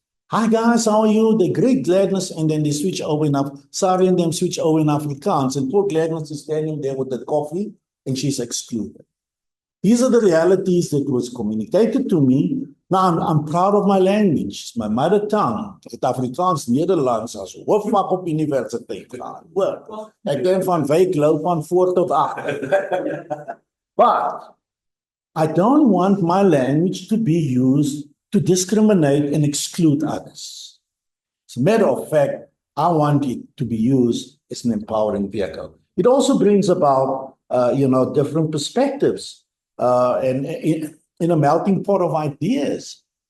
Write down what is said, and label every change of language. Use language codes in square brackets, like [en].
[en] Hi guys, how are you? They greet Gladness and then they switch over Sari and them switch over in Afrikaans. And poor Gladness is standing there with the coffee and she's excluded. These are the realities that was communicated to me Now, I'm proud of my language. It's my mother tongue. [af] Ek het Afrikaans Nederlands as hoofvak op universiteit gehad. Hoor, ek ken van Wyk loop van voor tot agter. [en] But I don't want my language to be used to discriminate and exclude others. As a matter of fact, I want it to be used as an empowering vehicle. It also brings about, different perspectives and in a melting pot of ideas.